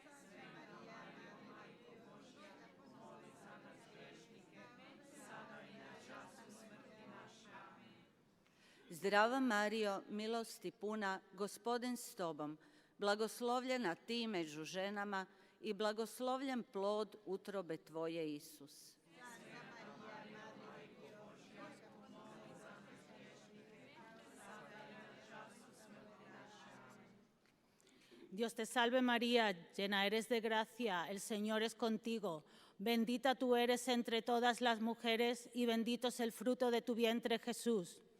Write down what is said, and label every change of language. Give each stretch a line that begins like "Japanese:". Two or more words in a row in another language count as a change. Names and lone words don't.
Croatian: Zdrava Marijo, milosti puna, Gospodin s tobom, blagoslovljena ti među ženama i blagoslovljen plod utrobe tvoje, Isus.
Spanish: Dios te salve María, llena eres de gracia, el Señor es contigo. Bendita tú eres entre todas las mujeres y bendito es el fruto de tu vientre, Jesús.